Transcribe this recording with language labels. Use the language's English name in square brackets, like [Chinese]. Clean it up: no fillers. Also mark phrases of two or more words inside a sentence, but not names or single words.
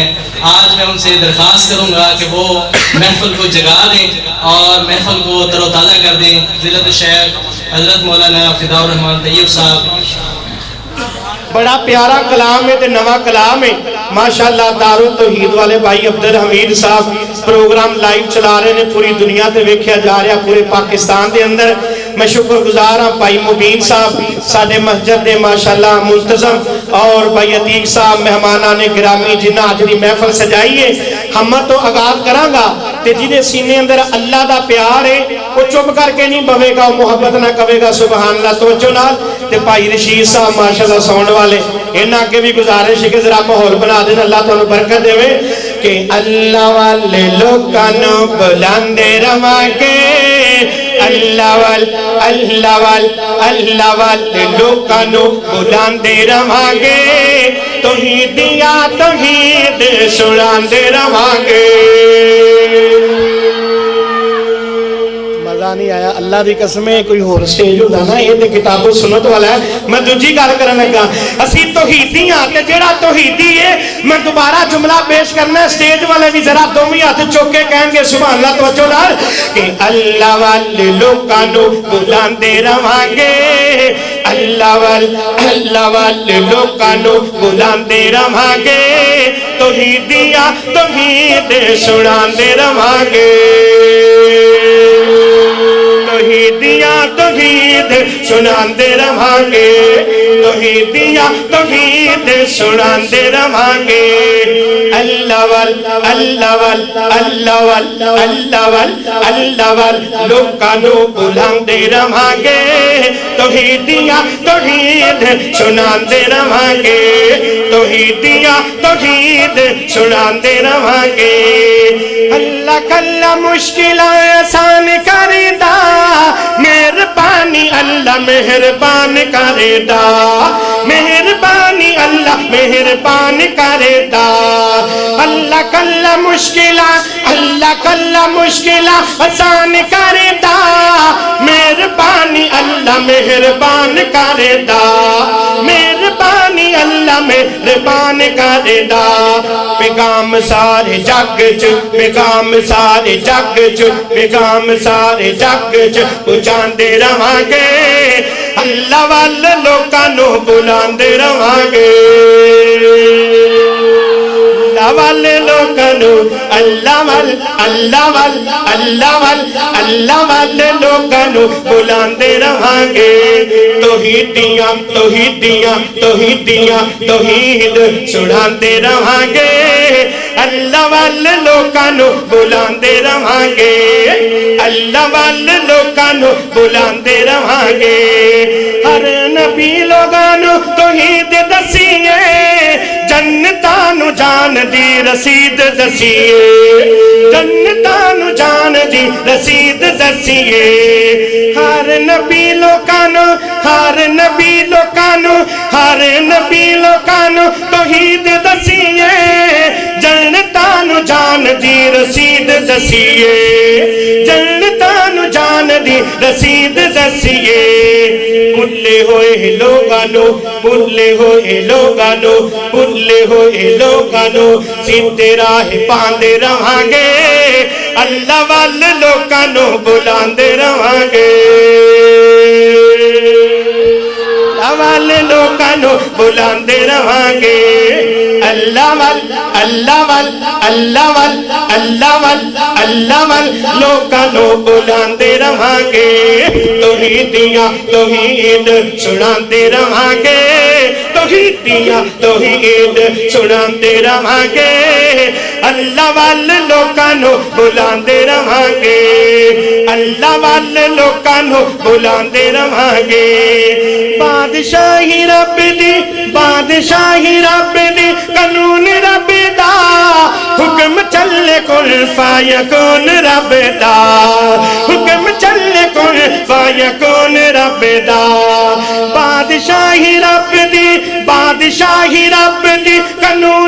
[Urdu] آج میں ان سے درخواست کروں گا کہ وہ محفل کو جگا دیں اور محفل کو تر و تازہ کر دیں۔ فضیلت الشیخ حضرت مولانا فداء الرحمن طیب صاحب۔ [Punjabi] بڑا پیارا کلام ہے تے نواں کلام ہے ماشاءاللہ۔ دارالتوحید والے بھائی عبدالحمید صاحب پروگرام لائیو چلا رہے ہیں، پوری دنیا تے ویکھیا جا رہا پورے پاکستان دے اندر۔ میں شکر گزار ہاں بھائی مبین صاحب ساڈے مسجد دے ماشاءاللہ منتظم، اور بھائی عتیق صاحب مہمانان گرامی جنہاں اج دی محفل سجائی ہے۔ ہم تو آغاز کراں گا تے جہدے سینے اندر اللہ دا پیار ہے وہ چپ کر کے نہیں بوے گا، محبت نہ کہے گا [Arabic] سبحان اللہ۔ [Punjabi] توجہ نال تے بھائی رشید صاحب ماشاءاللہ ساؤنڈ والے، انہاں کے بھی گزارش ہے کہ ذرا ماحول بنا دیں، اللہ تعالیٰ برکت دے کہ اللہ والے لوکاں نو بلاندے رواں گے، اللہ والے لوکاں نو بلاندے رواں گے، توحید یا توحید سناندے رواں گے۔ [Urdu] مزہ نہیں آیا؟ [Punjabi] اللہ دی قسم ہے کوئی اور سٹیج ہوتا نا، یہ تے کتاب و سنت والا ہے۔ میں دوجی گل کرنے لگا، اسی توحیدی ہاں تے جیڑا توحیدی ہے میں دوبارہ جملہ پیش کرنا ہے، سٹیج والے بھی ذرا دوویں ہاتھ چوک کے کہیں گے [Arabic] سبحان اللہ۔ [Punjabi] توجہ نال کہ اللہ والے لوکاں نو بلاندے رواں گے، اللہ والے لوکاں نو بلاندے رواں گے، توحیدیاں توحید سناندے رواں گے، توحیدیاں توحید سناندے رواں گے، توحیدیاں توحید سناندے رواں گے۔ اللہ لوکاں نو بلاندے رواں گے، توحیدیاں توحید سناندے رواں گے، توحیدیاں توحید سناندے رواں گے۔ اللہ کلا مشکلاں آسان کردا، مہربانی اللہ مہربان کردا، مہربانی اللہ مہربان کردا۔ اللہ کلا مشکلاں آسان کردا، مہربانی اللہ مہربان کردا، مہربانی اللہ مہربان کردا۔ پیغام سارے جگ چ، پیغام سارے جگ چ، پیغام سارے جگ چ پہنچاندے رواں گے، اللہ والے لوکاں نو بلاندے رواں گے، اللہ والے لوکاں نو، اللہ والے لوکاں نو بلاندے رواں گے، توحیدیاں توحید سناندے رواں گے، اللہ والے لوکاں نو بلاندے رواں گے، اللہ والے لوکاں نو بلاندے رواں گے۔ ہر نبی لوگاں نو توحید دسیے، جنتاں نو جان دی رسید دسیے، جنتاں نو جان دی رسید دسیے۔ ہر نبی لوکاں نو، ہر نبی لوکاں نو، ہر نبی لوکاں نو توحید دسیے، جنتاں نو جان دی رسید دسیے، جنتاں نو جان دی رسید دسیے۔ بھلے ہوئے لوگاں نو، بھلے ہوئے لوگاں نو، بھلے ہوئے لوگاں نو سیدھے راہ پاندے رواں گے، اللہ والے لوکاں نو بلاندے رواں گے، اللہ والے لوکاں نو بلاندے رواں گے، اللہ لوکاں نو بلاندے رواں گے، توحیدیاں توحید سناندے رواں گے، توحیدیاں توحید سناندے رواں گے، اللہ والے لوکاں نو بلاندے رواں گے، اللہ والے لوکاں نو بلاندے رواں گے۔ بادشاہی رب دی، بادشاہی رب دی، قانون رب دا، حکم چلے [Arabic] کن فیکون [Punjabi] رب دا حکم چلے [Arabic] کن فیکون [Punjabi] رب دا بادشاہی رب دی بادشاہی رب دی قانون